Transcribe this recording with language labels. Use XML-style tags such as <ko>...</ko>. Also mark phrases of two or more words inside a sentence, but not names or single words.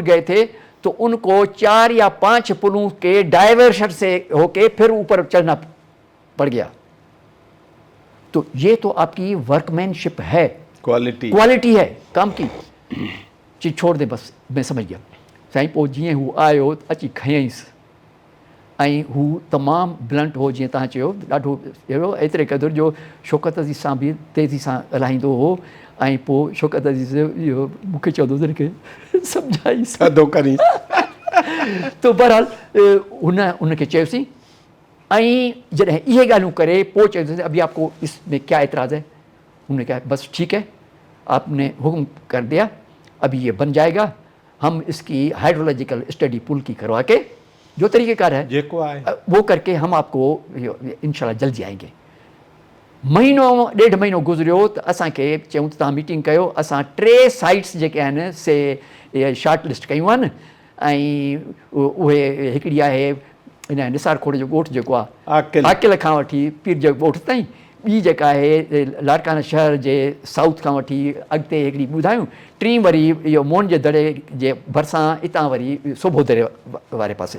<ur>گئے تھے تو ان کو 4 یا 5 پلوں کے ڈائیورشن سے ہو کے پھر اوپر چڑھنا پڑ گیا تو یہ تو آپ کی ورک مین شپ ہے کوالٹی ہے کام کی چیز چھوڑ دے بس میں سمجھ گیا</ur> <sd>साईं पोइ जीअं हू आयो अची खयईंसि ऐं हू तमामु ब्लंट हो जीअं तव्हां चयो ॾाढो अहिड़ो एतिरे क़दुरु जो शौकत अज़ीज़ सां बि तेज़ी सां ॻाल्हाईंदो हो ऐं पोइ शौकत अज़ीज़ इहो मूंखे चवंदो हुओ कि सम्झाईंसि तो बहरहाल उनखे चयोसीं ऐं जॾहिं इहे ॻाल्हियूं करे पोइ चयोसीं</sd> <ur>ابھی آپ کو اس میں کیا اعتراض ہے انہوں نے کہا بس ٹھیک ہے آپ نے حکم کر دیا ابھی یہ بن جائے گا ہم اس کی</ur> <en>hydrological study</en> <ur>پل کی کروا کے جو طریقہ کار ہے وہ کر کے ہم آپ کو ان شاء اللہ جلدی آئیں گے</ur> <sd>महीनो 1.5 महीनो गुज़रियो तो असांखे चयूं तव्हां मीटिंग कयो असां 3 साइट्स जेके आहिनि से शॉर्ट लिस्ट कयूं आहिनि ऐं उहे हिकिड़ी आहे इन निसार खोड़ जो ॻोठु जेको आहे आकिल। आकिल खां वठी पीर जो ॻोठु ताईं ॿी जेका आहे लाड़काना शहर जे साउथ खां वठी अॻिते हिकिड़ी ॿुधायूं टी वरी इहो मोहन जे दड़े जे भरिसां हितां वरी सोभो दड़े वारे पासे</sd>